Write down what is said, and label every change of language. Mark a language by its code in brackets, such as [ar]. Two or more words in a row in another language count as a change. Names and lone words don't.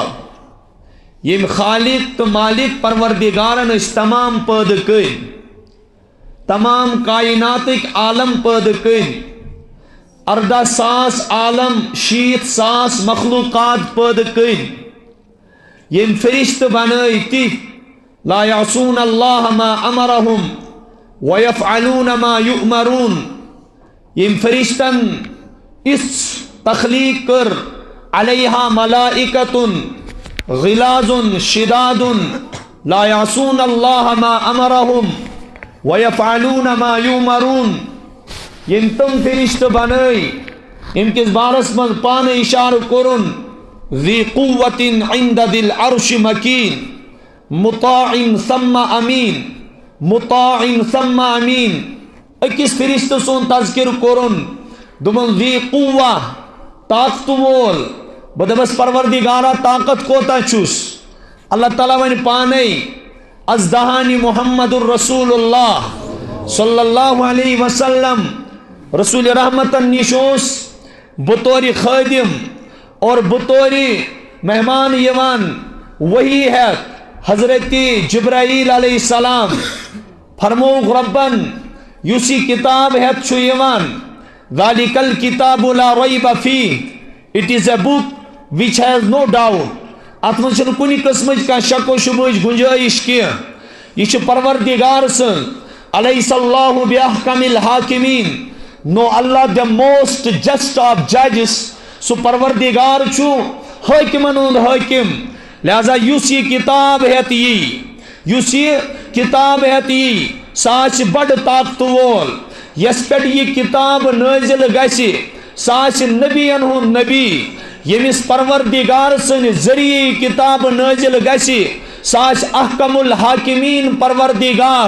[ks] ییٚمۍ خالق تہٕ مالک پروردگارن ٲسۍ تمام پٲدٕ کٔرۍ، تمام کائناتٕکۍ عالم پٲدٕ کٔرۍ، 14,000 عالم 60,000 مخلوقات پٲدٕ کٔرۍ، ییٚمۍ فرشتہٕ بنٲے تِتھۍ [ar] لا یعصون اللہ ما امرہم ویفعلون ما یؤمرون، [ks] ییٚمۍ فرشتن یِژھ تخلیق کٔر [ar] علیہا ملائکۃ غلاظ شداد لا یعصون اللہ ما امرہم ویفعلون ما یؤمرون، [ks] ییٚمۍ تِم فرشتہٕ بنٲے ییٚمۍ کِس بارس منٛز پانہٕ اِشارٕ کوٚرُن [ar] ذی قوۃ عند ذی العرش مکین مطاع ثم امین، مطاع ثم امین، [ks] أکِس فرشتہٕ سُنٛد تذکرٕ کوٚرُن دوٚپُن [ar] ذی قوہ، [ks] طاقتہٕ وول، بہٕ دپس پروردگارا طاقت کوتاہ چھُس، اللہ تعالیٰ وَنہِ پانے ازدہانی محمد الرسول اللہ [ar] صلی اللہ علیہ وسلم، [ks] رسول رحمتن نِش اوس بطور خادم اور بطور مہمان یوان وحی ہیتھ حضرت جبرائیل [ar] علیہ السلام، [ks] فرموک ربن یُس یہِ کتاب ہیتھ چھُ یوان [ar] ذالک الکتاب لا ریب فیہ، [en] It is a book which has no doubt, [ks] اتھ منٛز چھُنہٕ کُنہِ قٕسمٕچ کانٛہہ شک و شبہٕچ گُنجٲیش کینٛہہ، یہِ چھُ پروردگار سٕنٛز، [ar] الیس اللہ باحکم الحاکمین، [en] نو اللہ the most just of judges، [ks] سُہ پروردگار چھُ حٲکِمن ہُنٛد حٲکِم، لہذا یُس یہِ کتاب ہیتھ یی، یُس یہِ کتاب ہیتھ یی سُہ آسہِ بڑٕ طاقتہٕ وول، یس پٮ۪ٹھ یہِ کتاب نٲزِل گژھِ سُہ آسہِ نبیَن ہُنٛد نبی، ییٚمِس پروردگار سٕنٛدِ ذٔریعہٕ یہِ کتاب نٲزِل گژھِ سُہ آسہِ [ar] احکم الحاکمین [ks] پروردگار۔